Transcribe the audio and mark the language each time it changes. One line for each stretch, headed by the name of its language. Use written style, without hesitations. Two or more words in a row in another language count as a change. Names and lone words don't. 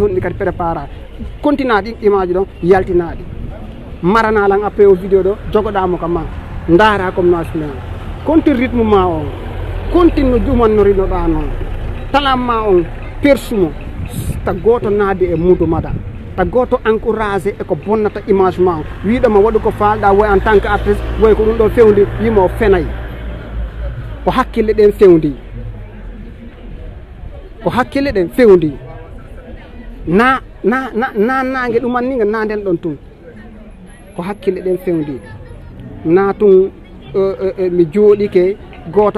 Fula: honɗi kadi préparade continua ɗi image ɗon yaltinaɗi maranalan après o vidéo ɗo jogoɗamo ka ma daara comme no asmi continue rythme ma on continue ɗumannoriɗoɗa noon talam ma on persumo ta goto naade e mudu maɗa ta goto encouragé e ko bonnata image ma wiɗoma waɗu ko falɗa woy
French: en tant que artiste
Fula: woy ko ɗum ɗo fewndi wima o fenayi ko hakkille ɗen fewndi na nangue ɗumanniga na nden ɗon tun ko hakkille ɗen fewndi na tun mi jooɗike goto